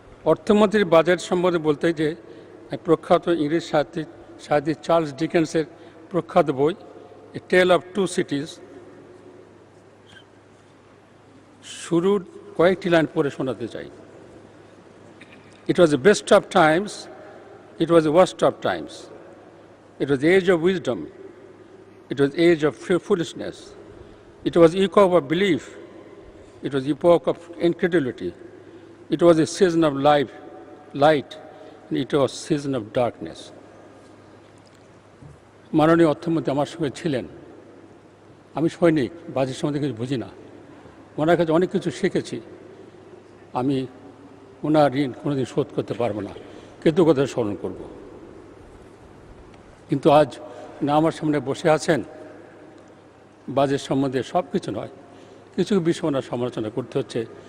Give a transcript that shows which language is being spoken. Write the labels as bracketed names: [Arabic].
[Bangla] অর্থমন্ত্রীর বাজেট সম্বন্ধে বলতে যে প্রখ্যাত ইংরেজ সাহিত্যিক চার্লস ডিকেন্সের প্রখ্যাত বই এ টেল অফ টু সিটিজ শুরুর কয়েকটি লাইন পড়ে শোনাতে চাই। [English] It was the best of times, it was the worst of times. It was the age of wisdom, it was the age of foolishness. It was the epoch of belief, it was the epoch of incredulity. It was a season of light, and it was a season of darkness. [Bangla] মাননীয় অর্থমন্ত্রী আমার সঙ্গে ছিলেন। আমি সৈনিক, budget সম্বন্ধে কিছু বুঝি না, ওনার কাছে অনেক কিছু শিখেছি। আমি ওনার ঋণ কোনোদিন শোধ করতে পারবো না, কৃতজ্ঞতা স্মরণ করব। কিন্তু আজ না আমার সামনে বসে আছেন, বাজেট সম্বন্ধে সব কিছু নয়, কিছু বিষয় ওনার সমালোচনা করতে হচ্ছে।